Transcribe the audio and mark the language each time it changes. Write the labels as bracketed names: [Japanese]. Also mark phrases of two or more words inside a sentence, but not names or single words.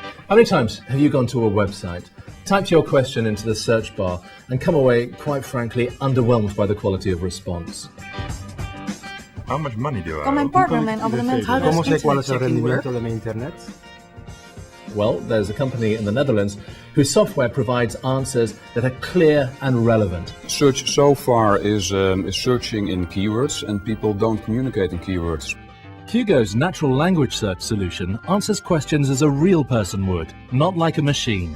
[English] How many times have you gone to a website, typed your question into the search bar, and come away, quite frankly, underwhelmed by the quality of response? How much money do I [Dutch] Kan mijn partner mijn abonnement houden? [Spanish] ¿Cómo sé cuál es el rendimiento de mi internet? [English] Well, there's a company in the Netherlands whose software provides answers that are clear and relevant. Search so far is searching in keywords, and people don't communicate in keywords. Hugo's natural language search solution answers questions as a real person would, not like a machine.